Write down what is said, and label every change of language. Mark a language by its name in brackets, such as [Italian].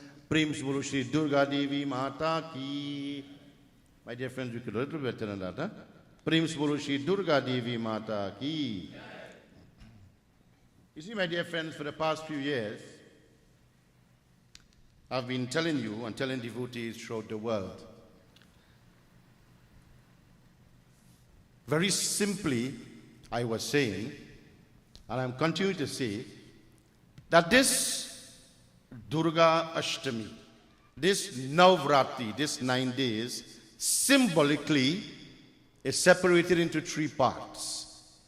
[Hindi] प्रेम से बोलो श्री दुर्गा देवी माता की। [English] My dear friends, we could do a little better than that. Huh? [Hindi] प्रेम से बोलो श्री दुर्गा देवी माता की। [English] You see, my dear friends, for the past few years, I've been telling you and telling devotees throughout the world, very simply, I was saying, and I'm continuing to say, that this Durga Ashtami, this Navratri, this 9 days, symbolically is separated into 3 parts.